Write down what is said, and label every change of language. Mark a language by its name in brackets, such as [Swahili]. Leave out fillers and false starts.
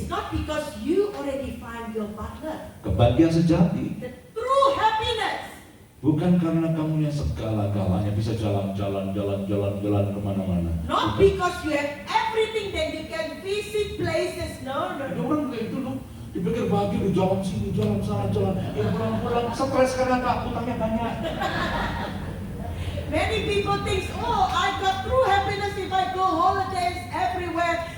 [English] is not because you already find your partner. [Indonesian] Kebahagiaan sejati [English] The true happiness [Indonesian] bukan karena kamu yang segala-galanya bisa jalan-jalan kemana-mana. [English] not [Indonesian] Bukan. [English] because you have everything that you can visit places. No. [Indonesian] Ada orang kayak itu loh, dipikir bahagia di jalan sini, jalan sana, jalan. Ya pulang-pulang stres karena utangnya banyak. [English] Many people think, oh, I got true happiness if I go holidays everywhere.